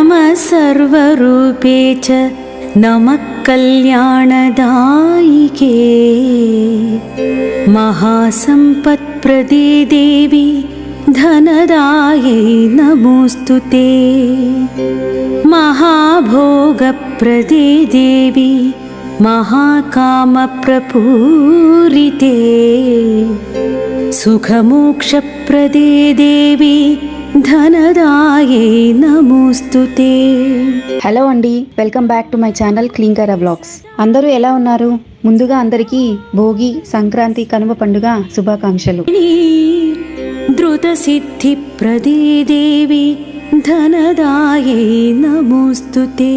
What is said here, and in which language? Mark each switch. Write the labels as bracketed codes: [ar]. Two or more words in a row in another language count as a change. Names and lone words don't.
[sa] सर्वरूपे च नमः कल्याणदायिके महासम्पत्प्रदे देवी धनदायै नमोऽस्तुते महाभोगप्रदे देवी महाकामप्रपूरिते सुखमोक्षप्रदे देवी ధనదాయే నమోస్తుతే. [te] హలో అండి, [en] welcome back to my channel [te] క్లీంకర వ్లాగ్స్. అందరూ ఎలా ఉన్నారు? ముందుగా అందరికీ భోగి, సంక్రాంతి, కనుమ పండుగ శుభాకాంక్షలు. [sa] ధృత సిద్ధి ప్రదే దేవి ధనదాయే నమోస్తుతే.